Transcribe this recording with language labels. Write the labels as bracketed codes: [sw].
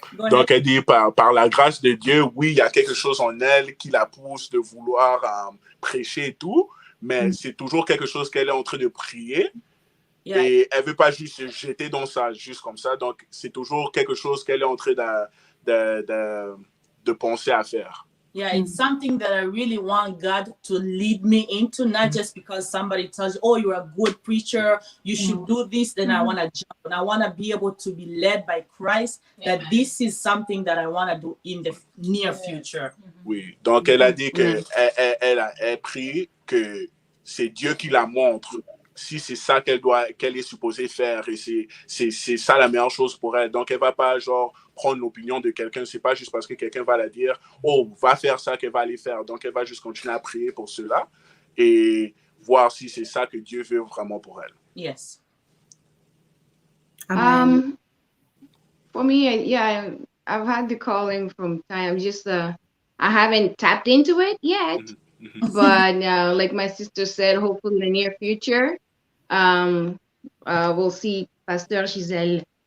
[fr] Donc, elle dit, par la grâce de Dieu, oui, il y a quelque chose en elle qui la pousse de vouloir prêcher et tout, mais c'est toujours quelque chose qu'elle est en train de prier. Yeah. Et elle ne veut pas juste se jeter dans ça, juste comme ça. Donc, c'est toujours quelque chose qu'elle est en train de penser à faire. [en] Yeah, it's something that I really want God to lead me into, not just because somebody tells you, oh, you're a good preacher, you should do this, then I want to jump. And I want to be able to be led by Christ, that this is something that I want to do in the near future. [fr] Oui, donc elle a dit qu'elle prie que c'est Dieu qui la montre si c'est ça qu'elle est supposée faire, et c'est ça la meilleure chose pour elle. Donc elle va pas genre prendre l'opinion de quelqu'un, c'est pas juste parce que quelqu'un va la dire, oh, va faire ça qu'elle va aller faire. Donc elle va juste continuer à prier pour cela et voir si c'est ça que Dieu veut vraiment pour elle. [en] Yes. For me, yeah, I've had the calling from time. Just I haven't tapped into it yet, but like my sister said, hopefully in the near future, we'll see Pasteur Gisèle.